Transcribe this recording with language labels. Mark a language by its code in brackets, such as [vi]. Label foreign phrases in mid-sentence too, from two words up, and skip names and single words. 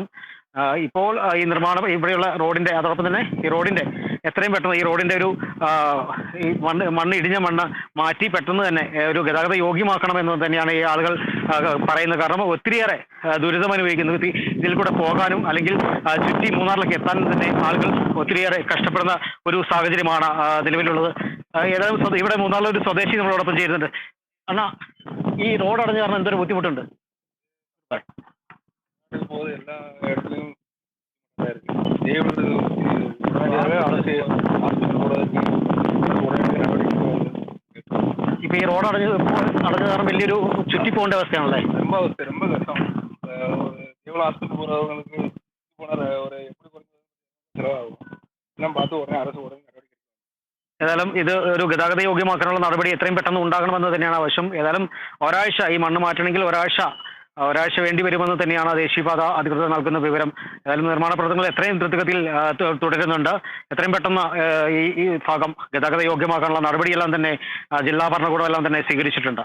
[ml] ഇപ്പോൾ ഈ നിർമ്മാണം ഇവിടെയുള്ള റോഡിന്റെ, അതോടൊപ്പം തന്നെ ഈ റോഡിന്റെ എത്രയും പെട്ടെന്ന് ഈ റോഡിന്റെ ഒരു ഈ ഇടിഞ്ഞ മണ്ണ് മാറ്റി പെട്ടെന്ന് തന്നെ ഒരു ഗതാഗത യോഗ്യമാക്കണമെന്ന് തന്നെയാണ് ഈ ആളുകൾ പറയുന്നത്. കാരണം ഒത്തിരിയേറെ ദുരിതം അനുഭവിക്കുന്നത് ഇതിൽ കൂടെ പോകാനും അല്ലെങ്കിൽ ചുറ്റി മൂന്നാറിലേക്ക് എത്താനും തന്നെ ആളുകൾ ഒത്തിരിയേറെ കഷ്ടപ്പെടുന്ന ഒരു സാഹചര്യമാണ് നിലവിലുള്ളത്. ഏതായാലും ഇവിടെ മൂന്നാളൊരു സ്വദേശി നമ്മളോടൊപ്പം ചേരുന്നുണ്ട്. അണ്ണാ, ഈ റോഡ് അടഞ്ഞ കാരണം എന്തൊരു ബുദ്ധിമുട്ടുണ്ട്? [ta] எல்லா இடத்துலையும் இருக்கு. தேவைப்படுறது அரசு ஹாஸ்பிட்டல் போகிறதுக்கு உடனடி நடவடிக்கை [ml] ഇപ്പൊ ഈ റോഡ് അടഞ്ഞ കാരണം വലിയൊരു ചുറ്റിപ്പോകേണ്ട അവസ്ഥയാണല്ലേ? [ta] ரொம்ப கஷ்டம். தேவல ஹாஸ்பிட்டல் போகிறவங்களுக்கு போன ஒரு எப்படி குறைஞ்சது செலவாகும். எல்லாம் பார்த்து உடனே அரசு உடனே நடவடிக்கை. [ml] ഏതായാലും ഇത് ഒരു ഗതാഗത യോഗ്യമാക്കാനുള്ള നടപടി എത്രയും പെട്ടെന്ന് ഉണ്ടാകണമെന്ന് തന്നെയാണ് ആവശ്യം. ഏതായാലും ഒരാഴ്ച ഈ മണ്ണ് മാറ്റണമെങ്കിൽ ഒരാഴ്ച വേണ്ടി വരുമെന്ന് തന്നെയാണ് ദേശീയപാത അധികൃതർ നൽകുന്ന വിവരം. ഏതായാലും നിർമ്മാണ പ്രവർത്തനങ്ങൾ എത്രയും ദ്രുതഗതിയിൽ തുടരുന്നുണ്ട്. എത്രയും പെട്ടെന്ന് ഈ ഭാഗം ഗതാഗത യോഗ്യമാക്കാനുള്ള നടപടിയെല്ലാം തന്നെ ജില്ലാ ഭരണകൂടം എല്ലാം തന്നെ സ്വീകരിച്ചിട്ടുണ്ട്.